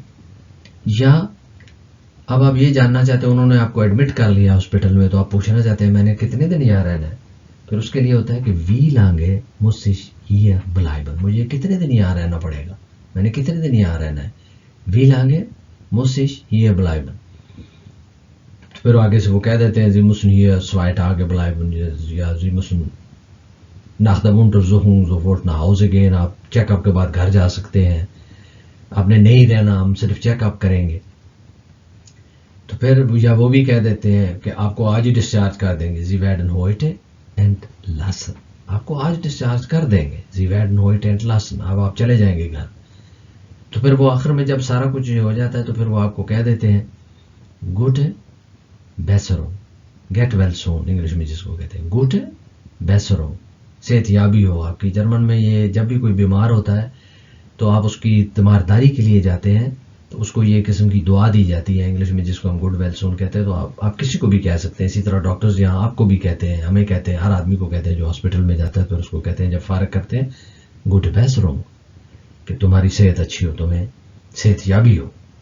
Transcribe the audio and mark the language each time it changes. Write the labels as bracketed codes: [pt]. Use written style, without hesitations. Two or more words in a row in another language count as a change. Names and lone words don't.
[ur] یا اب آپ یہ جاننا چاہتے ہیں, انہوں نے آپ کو ایڈمٹ کر لیا ہاسپٹل میں, تو آپ پوچھنا چاہتے ہیں میں نے کتنے دن یہاں رہنا ہے, پھر اس کے لیے ہوتا ہے کہ [de] Wie lange muss ich hier bleiben, [ur] مجھے کتنے دن یہاں رہنا پڑے گا, میں نے کتنے دن یہاں رہنا ہے, [de] Wie lange muss ich hier bleiben. [ur] پھر آگے سے وہ کہہ دیتے ہیں [de] Sie müssen hier zwei Tage bleiben یا Sie müssen nach der Untersuchung sofort nach Hause gehen, [ur] آپ [en] check up [ur] کے بعد گھر جا سکتے ہیں, آپ نے نہیں رہنا, ہم صرف [en] check up [ur] کریں گے. تو پھر یا وہ بھی کہہ دیتے ہیں کہ آپ کو آج ہی ڈسچارج کر دیں گے, [de] Sie werden heute entlassen, [ur] آپ کو آج ڈسچارج کر دیں گے, [de] Sie werden heute entlassen, [ur] اب آپ چلے جائیں گے گھر. تو پھر وہ آخر میں جب سارا کچھ ہو جاتا ہے تو پھر وہ آپ کو کہہ دیتے ہیں [de] gute Besserung, [en] get well soon [ur] انگلش میں جس کو کہتے ہیں [de] gute Besserung, [ur] صحت یابی ہو آپ کی. جرمن میں یہ جب بھی کوئی بیمار ہوتا ہے تو آپ اس کی تیمارداری کے لیے جاتے ہیں, تو اس کو یہ قسم کی دعا دی جاتی ہے انگلش میں جس کو ہم [en] get well soon [ur] کہتے ہیں. تو آپ کسی کو بھی کہہ سکتے ہیں, اسی طرح ڈاکٹرز یہاں آپ کو بھی کہتے ہیں, ہمیں کہتے ہیں, ہر آدمی کو کہتے ہیں جو ہاسپٹل میں جاتا ہے, پھر اس کو کہتے ہیں جب فارغ کرتے ہیں [de] gute Besserung, [ur] کہ تمہاری صحت اچھی ہو, تمہیں صحت یابی ہو.